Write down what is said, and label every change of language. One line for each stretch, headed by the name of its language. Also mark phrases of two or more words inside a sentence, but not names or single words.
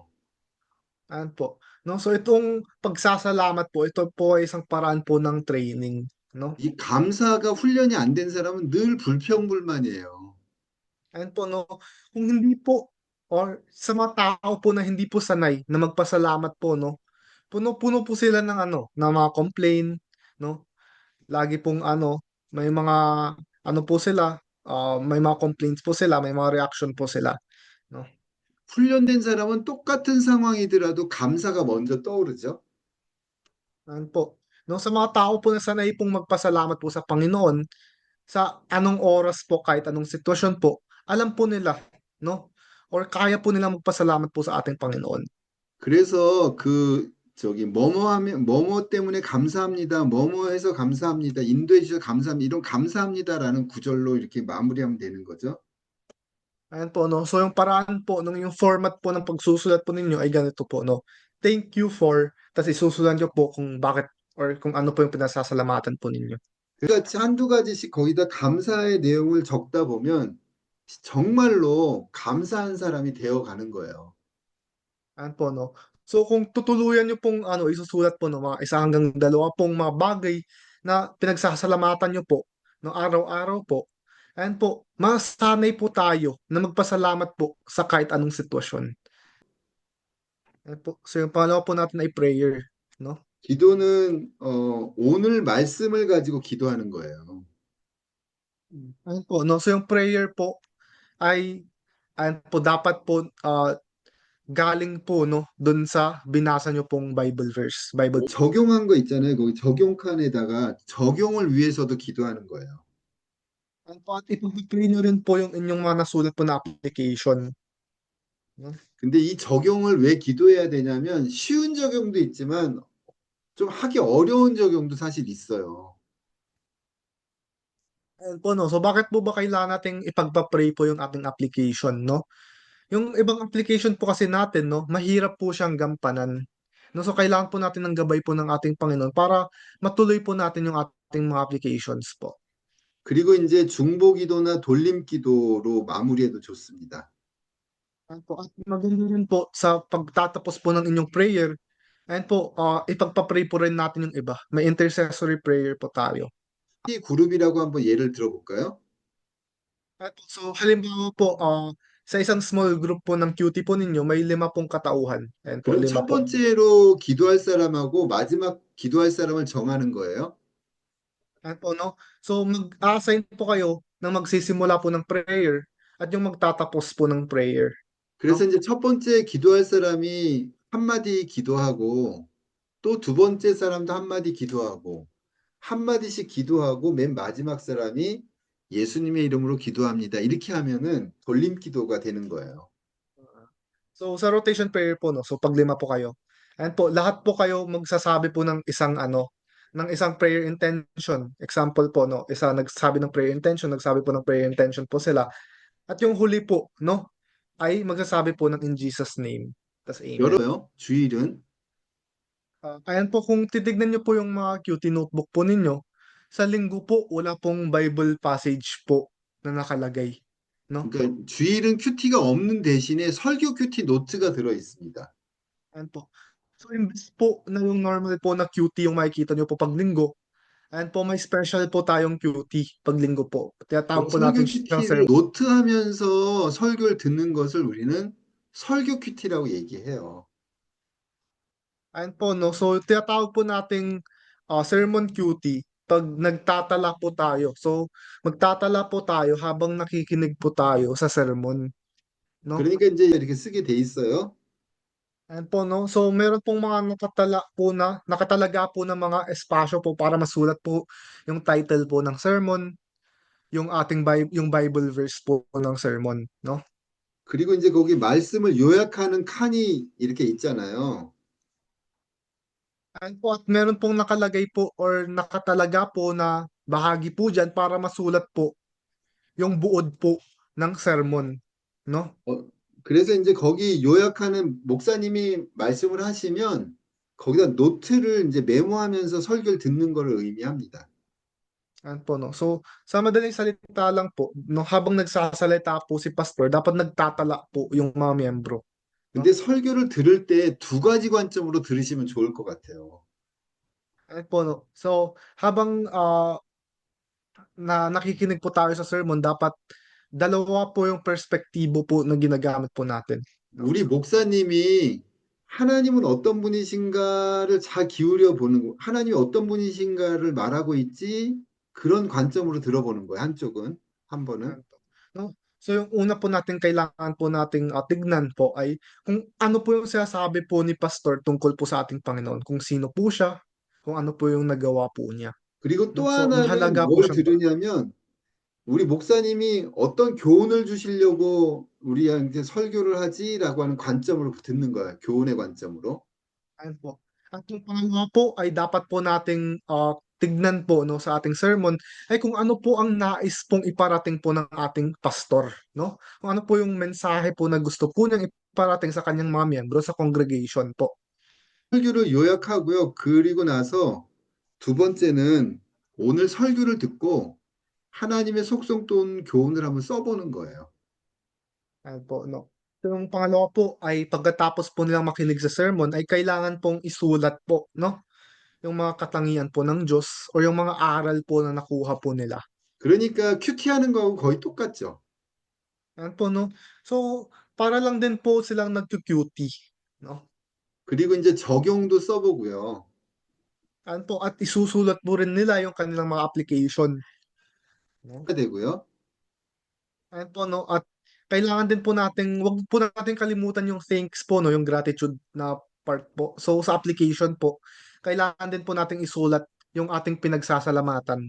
Filipino: Ayan po. No, so itong pagsasalamat po, ito po ay isang paraan po ng training, no.
Korean: 이 감사가 훈련이 안 된 사람은 늘 불평불만이에요.
Filipino: Ayan po, no. Kung hindi po or sa mga tao po na hindi po sanay na magpasalamat po, no, puno-puno po sila ng ng mga complain, no. Lagi pong may mga po sila, may mga complaints po sila, may mga reaction po sila, no?
Korean: 훈련된 사람은 똑같은 상황이더라도 감사가 먼저 떠오르죠.
Filipino: Ayan po. No, sa mga tao po na sanay pong magpasalamat po sa Panginoon, sa anong oras po, kahit anong sitwasyon po, alam po nila, no? Or kaya po nilang magpasalamat po sa ating Panginoon.
Korean: 그래서 그 저기 뭐뭐 하면 뭐뭐 때문에 감사합니다. 뭐뭐 해서 감사합니다. 인도해 주셔서 감사합니다. 이런 감사합니다라는 구절로 이렇게 마무리하면 되는 거죠.
Filipino: Ayan po, no? So, yung paraan po, yung format po ng pagsusulat po ninyo ay ganito po, no?
English: Thank you for,
Filipino: tapos isusulat nyo po kung bakit or kung ano po yung pinasasalamatan po ninyo.
Korean: 그러니까 한두 가지씩 거기다 감사의 내용을 적다 보면 정말로 감사한 사람이 되어 가는 거예요.
Filipino: Ayan po, no? So, kung tutuluyan nyo pong isusulat po no, mga isa hanggang dalawa pong mga bagay na pinagsasalamatan nyo po no, araw-araw po, ayan po, masanay po tayo na magpasalamat po sa kahit anong sitwasyon. Ayan po. So, yung pangalawa po natin ay prayer, no?
Korean: 기도는 오늘 말씀을 가지고 기도하는 거예요.
Filipino: Ayan po, no? So, yung prayer po ay ayan po, dapat po galing po no, dun sa binasa nyo pong
English: Bible verse,
Filipino: Bible.
Korean: 적용한 거 있잖아요. 거기 적용칸에다가 적용을 위해서도 기도하는 거예요.
Filipino: Ayan po, at ipag-pray nyo rin po yung inyong mga nasulat po na application. No?
Korean: 근데 이 적용을 왜 기도해야 되냐면 쉬운 적용도 있지만 좀 하기 어려운 적용도 사실 있어요.
Filipino: Ayan po, no? So, bakit po ba kailangan nating ipagpa-pray po yung ating application, no? Yung ibang application po kasi natin, no, mahirap po siyang gampanan. No, so kailangan po natin ng gabay po ng ating Panginoon para matuloy po natin yung ating mga applications po.
Korean: 그리고 이제 중보기도나 돌림기도로 마무리해도 좋습니다.
Filipino: Ayan po, at maganda rin po sa pagtatapos po ng inyong prayer, ayan po, ipagpa-pray po rin natin yung iba. May
English: intercessory prayer
Filipino: po tayo.
Korean: 이 그룹이라고 한번 예를 들어볼까요?
Filipino: At so halimbawa po, sa isang
English: small group
Filipino: po ng QT po ninyo, may 5 pong katauhan. Ayan po,
Korean: 그럼 5 첫
Filipino: po.
Korean: 번째로 기도할 사람하고 마지막 기도할 사람을 정하는 거예요.
Filipino: Ayan po, no? So mag-assign po kayo ng magsisimula po ng prayer at yung magtatapos po ng prayer.
Korean: 그래서
Filipino: No?
Korean: 이제 첫 번째 기도할 사람이 한마디 기도하고 또 두 번째 사람도 한마디 기도하고 한마디씩 기도하고 맨 마지막 사람이 예수님의 이름으로 기도합니다. 이렇게 하면은 돌림 기도가 되는 거예요.
Filipino: So sa
English: rotation prayer
Filipino: po, no? So pag 5 po kayo. Ayan po, lahat po kayo magsasabi po ng isang ng isang
English: prayer intention.
Filipino: Example po, no? Isa nagsabi ng
English: prayer intention,
Filipino: nagsabi po ng
English: prayer intention
Filipino: po sila. At yung huli po, no? Ay magsasabi po ng
English: in Jesus name.
Filipino: Tas amen.
Korean: 열어요. 주일은
Filipino: Ayan po, kung titignan niyo po yung mga
English: QT notebook
Filipino: po ninyo, sa linggo po wala pong Bible passage po na nakalagay, no?
Korean: 그러니까 주일은 큐티가 없는 대신에 설교 큐티 노트가 들어 있습니다.
Filipino: Ayan po. So imbes po na yung normal po na QT yung makikita niyo po pag linggo, ayan po may special po tayong QT pag linggo po.
Korean: 그럼
Filipino: Tinatawag po
Korean: 설교
Filipino: natin siyang
Korean: 큐티를 노트하면서 설교를 듣는 것을 우리는 설교 큐티라고 얘기해요.
Filipino: ayan po, no? So tinatawag po nating
English: sermon QT
Filipino: pag nagtatala po tayo. So magtatala po tayo habang nakikinig po tayo sa sermon, no?
Korean: 그러니까 이제 이렇게 쓰게 돼 있어요.
Filipino: Ayan po, no? So, meron pong mga nakatalaga po ng mga espasyo po para masulat po yung title po ng sermon, yung yung
English: Bible verse
Filipino: po ng sermon, no?
Korean: 그리고 이제 거기 말씀을 요약하는 칸이 이렇게 있잖아요.
Filipino: Ayan po, at meron pong nakalagay po or nakatalaga po na bahagi po dyan para masulat po yung buod po ng sermon, no?
Korean: 어, 그래서 이제 거기 요약하는 목사님이 말씀을 하시면 거기다 노트를 이제 메모하면서 설교를 듣는 거를 의미합니다.
Filipino: Ayan po, no? So, sa madaling salita lang po, no, habang nagsasalita po si pastor, dapat nagtatala po yung mga miyembro,
Korean: 근데
Filipino: no?
Korean: 설교를 들을 때 두 가지 관점으로 들으시면 좋을 것 같아요.
Filipino: Ayan po, no? So, habang nakikinig po tayo sa sermon, dapat dalawa po yung perspektibo po na ginagamit po natin. No?
Korean: 우리 목사님이 하나님은 어떤 분이신가를 잘 기울여 보는 거, 하나님이 어떤 분이신가를 말하고 있지? 그런 관점으로 들어보는 거예요. 한쪽은, 한 번은.
Filipino: Ayan po. No? So, yung una po natin kailangan po nating tignan po ay kung ano po yung sinasabi po ni pastor tungkol po sa ating Panginoon, kung sino po siya, kung ano po yung nagawa po niya.
Korean: 그리고 또
Filipino: No? So,
Korean: 하나는
Filipino: mahalaga po
Korean: 뭘
Filipino: siyang
Korean: 들으냐면 우리 목사님이 어떤 교훈을 주시려고 우리한테 설교를 하지라고 하는 관점으로 듣는 거야. 교훈의 관점으로.
Filipino: ayan po. At yung pangalawa po ay dapat po nating tignan po no sa ating sermon ay kung ano po ang nais pong iparating po ng ating pastor, no? Kung ano po yung mensahe po na gusto po niyang iparating sa kanyang mga miyembro sa congregation po.
Korean: 설교를 요약하고요. 그리고 나서 두 번째는 오늘 설교를 듣고 하나님의 속성 또는 교훈을 한번 써보는 거예요.
Filipino: Ayan po, no? Yung pangalawa po ay pagkatapos po nilang makinig sa sermon ay kailangan pong isulat po, no? Yung mga katangian po ng Diyos o yung mga aral po na nakuha po nila.
Korean: 그러니까 큐티하는 거하고 거의 똑같죠.
Filipino: Ayan po, no? So, para lang din po silang nagki-cutie, no?
Korean: 그리고 이제 적용도 써보고요.
Filipino: Ayan po, at isusulat po rin nila yung kanilang mga application, no?
Korean: 해야 되고요.
Filipino: Ayan po, no? At kailangan din po nating, wag po natin kalimutan yung thanks po, no? Yung gratitude na part po. So, sa application po, kailangan din po nating isulat yung ating pinagsasalamatan.